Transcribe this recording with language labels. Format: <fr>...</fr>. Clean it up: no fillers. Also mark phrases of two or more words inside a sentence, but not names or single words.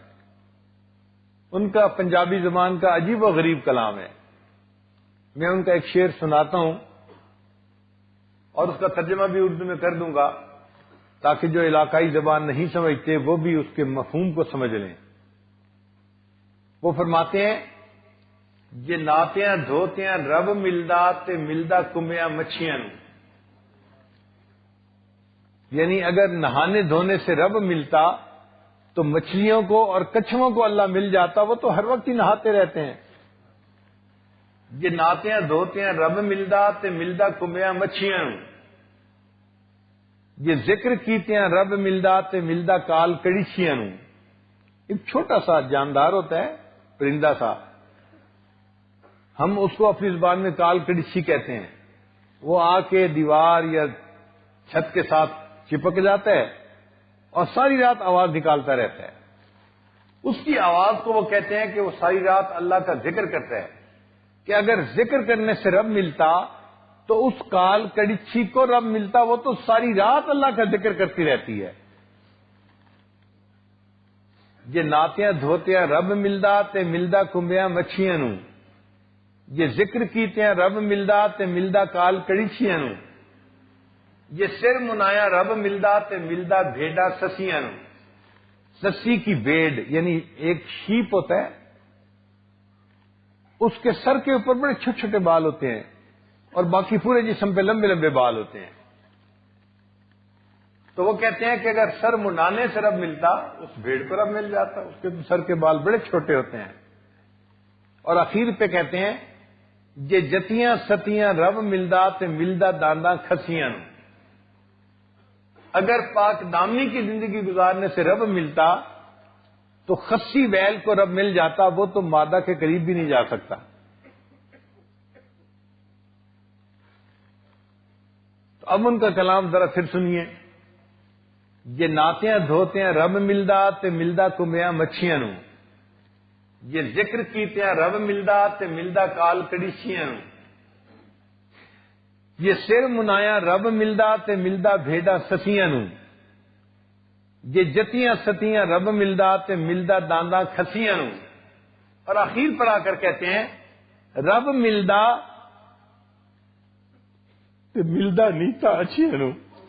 <ur>ان کا پنجابی زبان کا عجیب و غریب کلام ہے. میں ان کا ایک شعر سناتا ہوں اور اس کا ترجمہ بھی اردو میں کر دوں گا تاکہ جو علاقائی زبان نہیں سمجھتے وہ بھی اس کے مفہوم کو سمجھ لیں. وہ فرماتے ہیں</ur> <pa>یہ ناتیاں دھوتیاں رب ملدا تے ملدا کمبیاں مچھیاں نوں.</pa> <ur>یعنی اگر نہانے دھونے سے رب ملتا تو مچھلیوں کو اور کچھووں کو اللہ مل جاتا، وہ تو ہر وقت ہی نہاتے رہتے ہیں.</ur> <pa>یہ ناتیاں دھوتیاں رب ملدا تے ملدا کمبیاں مچھیاں نوں. یہ ذکر کیتیاں رب ملدا تے ملدا کال کڑیچیاں نوں.</pa> <ur>ایک چھوٹا سا جاندار ہوتا ہے، پرندہ سا، ہم اس کو اپنی زبان میں کال کڑیچی کہتے ہیں. وہ آ کے دیوار یا چھت کے ساتھ چپک جاتا ہے اور ساری رات آواز نکالتا رہتا ہے. اس کی آواز کو وہ کہتے ہیں کہ وہ ساری رات اللہ کا ذکر کرتا ہے، کہ اگر ذکر کرنے سے رب ملتا تو اس کال کڑیچی کو رب ملتا، وہ تو ساری رات اللہ کا ذکر کرتی رہتی ہے.</ur> <pa>یہ ناتیاں دھوتیاں رب ملدا تے ملدا کمبیاں مچھیاں نوں. یہ ذکر کیتیاں رب ملدا تے ملدا کال کڑیچیاں نوں. یہ سر منایا رب ملدا تے ملدا بھیڈا سسیاں نوں.</pa> <ur>سسی کی بھیڑ یعنی ایک شیپ ہوتا ہے، اس کے سر کے اوپر بڑے چھوٹے چھوٹے بال ہوتے ہیں اور باقی پورے جسم پہ لمبے لمبے بال ہوتے ہیں. تو وہ کہتے ہیں کہ اگر سر منانے سے رب ملتا اس بھیڑ کو رب مل جاتا، اس کے سر کے بال بڑے چھوٹے ہوتے ہیں. اور اخیر پہ کہتے ہیں</ur> <pa>یہ جتیاں ستیاں رب ملدا تے ملدا دانداں کھسیاں نوں.</pa> <ur>اگر پاک دامنی کی زندگی گزارنے سے رب ملتا تو خسی بیل کو رب مل جاتا، وہ تو مادہ کے قریب بھی نہیں جا سکتا. تو اب ان کا کلام ذرا پھر سنیے.</ur> <pa>یہ ناتیاں دھوتیاں رب ملدا تے ملدا کمبیاں مچھیاں نوں. یہ ذکر کیتیاں رب ملدا تے ملدا کال کڑیچیاں نوں. یہ سر منایا رب ملدا تے ملدا بھیڈا سسیاں نوں. یہ جتیاں ستیاں رب ملدا تے ملدا دانداں کھسیاں نوں.</pa> <ur>اور آخر پر آ کر کہتے ہیں</ur> <pa>رب ملدا تے ملدا نیتا اچھیاں نوں.</pa>